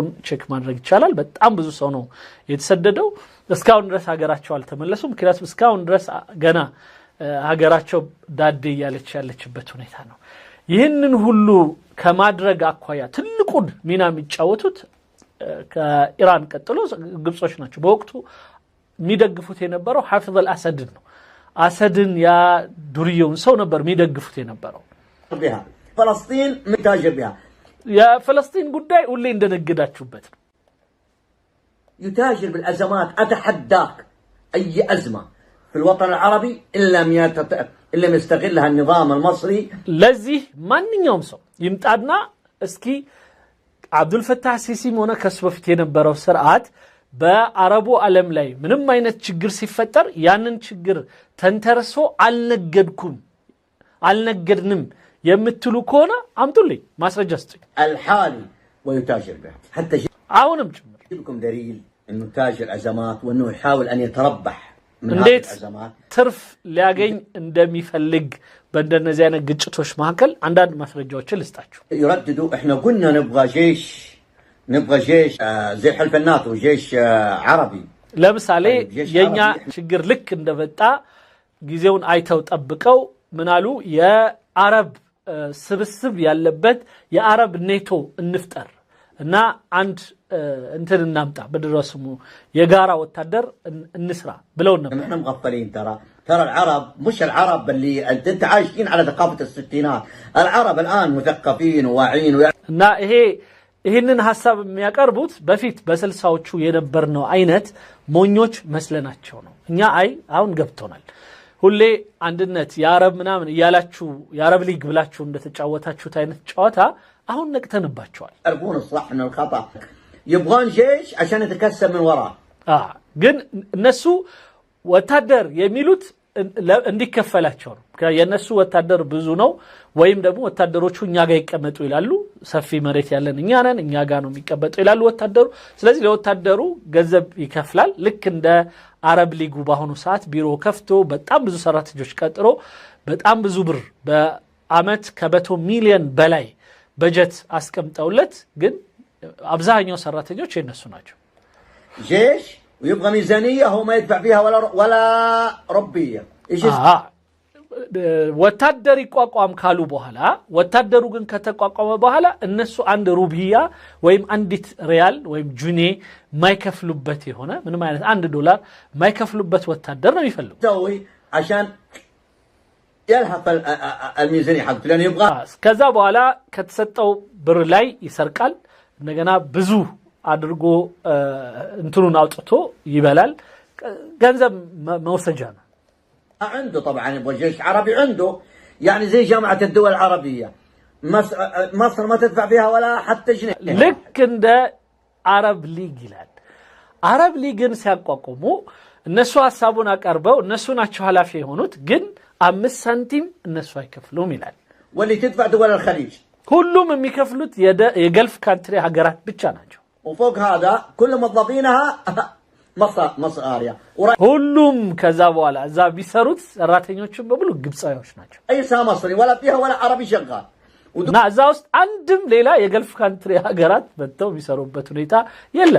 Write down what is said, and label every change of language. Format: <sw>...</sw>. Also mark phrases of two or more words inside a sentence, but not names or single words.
<am>ቼክ ማድረግ ይቻላል በጣም ብዙ ሰው ነው የተሰደደው እስካሁን ድረስ ሀገራቸው አልተመለሱም ምክንያቱም እስካሁን ድረስ ገና ሀገራቸው ዳዴ ያለችበት ሁኔታ ነው ይህንን ሁሉ ከማድረግ አኳያ ትልቁን ሚና የሚጫወቱት ከኢራን ቀጥሎ ግብጾች ናቸው በወቅቱ የሚደግፉት የነበረው ሐፊዝ አልአሰድ ነው አሰድን ያ ዱርየውን ሰው ነበር የሚደግፉት የነበረው</am> <ar>بها فلسطين متاجر بها</ar> <am>የፍልስጤም ጉዳይ ሁሌ እንደነገዳችሁበት ነው</am> <ar>يتاجر بالأزمات أتحداك أي أزمة في الوطن العربي إلا لم يستغلها النظام المصري</ar> <am>ለዚህ ማንኛውም ሰው ይምጣና እስኪ አብዱል ፈታህ ሲሲም ሆነ ከሱ በፊት የነበረው ስርዓት በአረቡ ዓለም ላይ ምንም አይነት ችግር ሲፈጠር ያንን ችግር ተንተርሶ አልነገድንም የምትሉ ከሆነ አምጡልኝ ማስረጃ ስጡኝ</am> <ar>الحالي ويتاجر بها حتى</ar> <am>አሁንም ጭምር</am> <ar>لكم دليل انه تاجر ازمات وانه يحاول ان يتربح من هذه</ar> <am>እንዴት</am> <ar>الازمات</ar> <am>ትርፍ ሊያገኝ እንደሚፈልግ በእንደነዚህ አይነት ግጭቶች መካከል አንዳንድ ማስረጃዎችን ልስጣችሁ</am> <ar>يرددوا احنا قلنا نبغى جيش زي حلف الناتو جيش عربي</ar> <am>ለምሳሌ የኛ ችግር ልክ እንደመጣ ጊዜውን አይተው ጠብቀው ምናሉ የአረብ ስብስብ ያለበት የአረብ ኔቶ እንፍጠር እና አንድ እንትን እናምጣ በድረስሙ የጋራ ወታደር እንስራ ብለው ነበር</am> <ar>احنا مغفلين ترى العرب مش العرب اللي انت عايشين على ثقافه الستينات العرب الان مثقفين وواعيين</ar> <am>እና ይሄንን ሐሳብ የሚያቀርቡት በፊት በ60ዎቹ የነበርነው አይነት ሞኞች መስለናቸው ነው እኛ አሁን ገብቶናል ሁሌ አንድነት የአረብ ምናምን ያላችሁ የአረብ ሊግ ብላችሁ እንደተጫወታችሁት አይነት ጨዋታ አሁን ነቅተንባቸዋል</am> <ar>يعرفون الصح من الخطا يبغون جيش عشان يتكسب من وراه</ar> <am>ግን እነሱ ወታደር የሚሉት እንዲከፈላቸው ነው የነሱ ወታደር ብዙ ነው ወይም ደግሞ ወታደሮቹ እኛ ጋር ይቀመጡ ይላሉ ሰፊ መሬት ያለን እኛ ነን እኛ ጋር ነው የሚቀመጡ ይላሉ ወታደሩ ስለዚህ ለወታደሩ ገንዘብ ይከፍላል ልክ እንደ አረብ ሊጉ ባሁኑ ሰዓት ቢሮ ከፍቶ በጣም ብዙ ሰራተኞች ቀጥሮ በጣም ብዙ ብር በአመት ከ100 ሚሊዮን በላይ በጀት አስቀምጠውለት ግን አብዛኛው ሰራተኞች የነሱ ናቸው።</am> <ar>جيش ويبغى ميزانية هو ما يدفع فيها ولا ربية ايش</ar> <am>ወታደር ይቋቋም ካሉ በኋላ ወታደሩ ግን ከተቋቋመ በኋላ እነሱ አንድ ሩቢያ ወይም አንዲት ሪያል ወይም ጁኔ ማይከፍሉበት የሆነ ምንም አይነት $1 ማይከፍሉበት ወታደር ነው የሚፈልጉ</am> <ar>عشان يلحق الميزانية حقته لأنه يبغى</ar> <am>ከዛ በኋላ ከተሰጠው ብር ላይ ይሰርቃል እንደገና ብዙ አድርጎ እንትኑን አውጥቶ ይበላል ገንዘብ መውሰጃ ነው</am> <ar>عنده طبعا يبغى جيش عربي عنده يعني زي جامعة الدول العربية مصر ما تدفع فيها ولا حتى جنيه</ar> <am>ልክ እንደ አረብ ሊግ ይላል አረብ ሊግን ሲያቋቁሙ እነሱ ሐሳቡን አቀርበው እነሱ ናቸው ኃላፊ የሆኑት ግን 5 ሳንቲም እነሱ አይከፍሉም ይላል</am> <ar>واللي تدفع دول الخليج</ar> <am>ሁሉም የሚከፍሉት</am> <en>Gulf country</en> <am>ሀገራት ብቻ ናቸው</am> <ar>وفوق هذا كل موظفينها مصر آريا</ar> <am>ሁሉም ከዛ በኋላ እዛ ቢሰሩት ሰራተኞችን በሙሉ ግብጻዮች ናቸው</am> <ar>اي سا مصري ولا فيها ولا عربي شغال</ar> <am>እና እዛ ውስጥ አንድም ሌላ</am> <en>Gulf country</en> <am>ሀገራት መጥተው የሚሰሩበት ሁኔታ የለም</am>